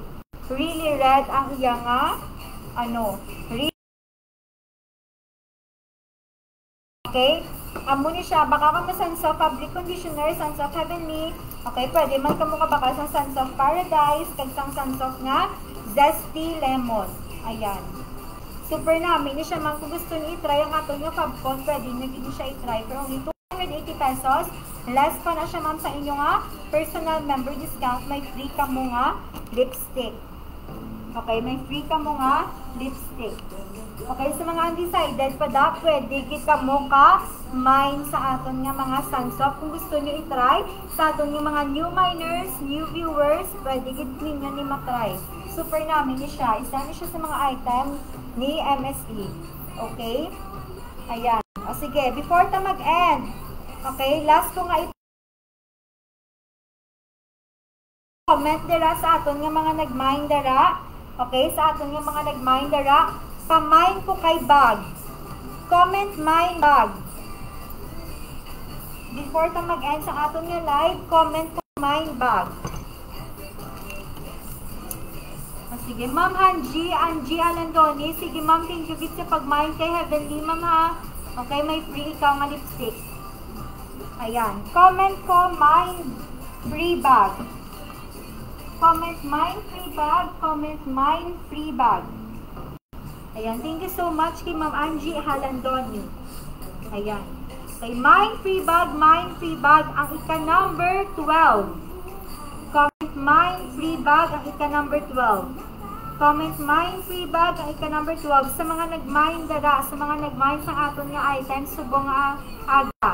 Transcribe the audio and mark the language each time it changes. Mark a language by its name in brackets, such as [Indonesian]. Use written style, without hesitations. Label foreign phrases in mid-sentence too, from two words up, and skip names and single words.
[English] Really red [Hiligaynon] ang iya nga okay? Amo ni siya, baka ka Sunsoft Fabric Conditioner, Sunsoft Heavenly. Okay, pwede man ka mo kabaka sa Sunsoft Paradise, kagsang Sunsoft nga, Zesty Lemon. Ayan. Super namin ni siya man, kung gusto niyo i-try ang ato nyo Fabcon, pwede nyo siya i-try. Pero only 280 pesos, less pa na siya ma'am sa inyo nga [English] personal member discount, [Hiligaynon] may free ka mo nga lipstick. Okay, may free ka mo nga lipstick. Okay, sa mga undecided, pwede kita mo mine sa aton nga mga Sunsoft. Kung gusto nyo i-try, sa aton nga mga [English] new miners, new viewers, [Hiligaynon] pwede ninyo ni matry. Super namin ni siya. Isa ni siya sa mga item ni MSE. Okay? Ayan. O sige, before ta mag-end, okay, last ko nga comment dira sa aton nga mga nag-mine dira. Okay, sa aton nga mga nag-mine dira, pamain ko kay bag. [English] Comment mine bag. [Hiligaynon] Before ta mag-end sa aton nga live, comment ko [English] mine bag. [Hiligaynon] Sige, ma'am Angie Alandoni. Sige, ma'am, [English] thank you [Hiligaynon] git sa pag-mine kay Heavenly, ma'am ha. Okay, may free ikaw nga lipstick. [English] Ayan. Comment ko mine free bag. Comment mine free bag. Comment mine free bag. Ayan. Thank you so much kay ma'am Angie Alandoni. [Hiligaynon] Ayan. Okay, [English] mine free bag, [Hiligaynon] ang ika-number 12. [English] Comment mine free bag, [Hiligaynon] ang ika-number [English] 12. Comment mine free bag, [Hiligaynon] ang ika-number 12. Sa mga nag-mine dara, sa mga nag-mine sa aton nga items, subong nga aga.